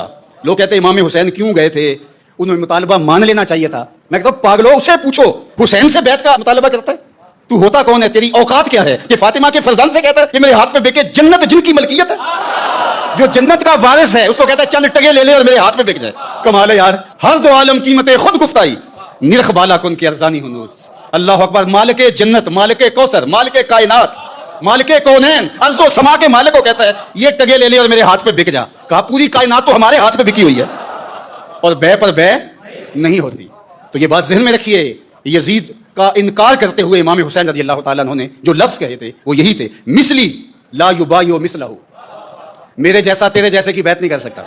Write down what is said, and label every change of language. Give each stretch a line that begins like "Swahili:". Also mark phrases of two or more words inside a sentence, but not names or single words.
Urdu: لوگ کہتے ہیں امام حسین کیوں گئے تھے, انہوں نے مطالبہ مان لینا چاہیے تھا. میں کہتا ہوں پاگلو, اسے پوچھو حسین سے بیت کا مطالبہ کرتا ہے. تو ہوتا کون ہے؟ تیری اوقات کیا ہے کہ فاطمہ کے فرزند سے کہتا ہے کہ میرے ہاتھ پہ بکے؟ جنت جن کی ملکیت ہے, جو جنت کا وارث ہے, اس کو کہتا ہے چند ٹگے لے لے اور میرے ہاتھ پہ بک جائے. کمال ہے یار.
Persian: ہر دو عالم قیمت خود گفتائی, نرخ بالا کن کی ارزانی ہنوز.
Arabic: اللہ اکبر.
Urdu: مالک جنت, مالک کوثر, مالک کائنات, مالک کونین, ارض و سما کے مالک کو کہتا ہے یہ ٹگے لے لے اور میرے ہاتھ پہ بک جا. کہا پوری کائنات تو ہمارے ہاتھ پہ بکی ہوئی ہے اور بے پر بے نہیں ہوتی. تو یہ بات ذہن میں رکھیے. یزید کا انکار کرتے ہوئے امام حسین رضی اللہ تعالیٰ عنہ نے جو لفظ کہے تھے وہ یہی تھے,
Arabic: مثلی لا یبایع مثلہ,
Urdu: میرے جیسا تیرے جیسے کی بیعت نہیں کر سکتا.